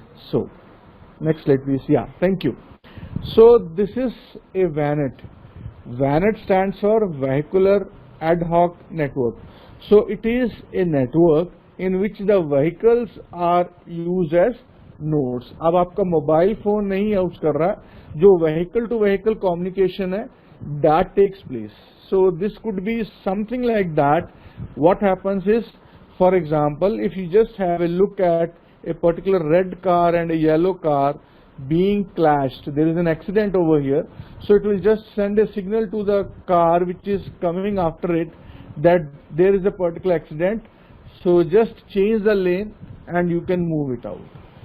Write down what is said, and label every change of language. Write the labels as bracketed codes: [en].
[en] So next slide please. Yeah, thank you. So this is a VANET. VANET stands for Vehicular Ad Hoc Network. So it is a network in which the vehicles are used as nodes. [hi] अब आपका mobile phone नहीं use कर रहा, जो [en] vehicle to vehicle communication [hi] है, [en] that takes place. So this could be something like that. What happens is, for example, if you just have a look at a particular red car and a yellow car being clashed, there is an accident over here, so it will just send a signal to the car which is coming after it that there is a particular accident, so just change the lane and you can move it out.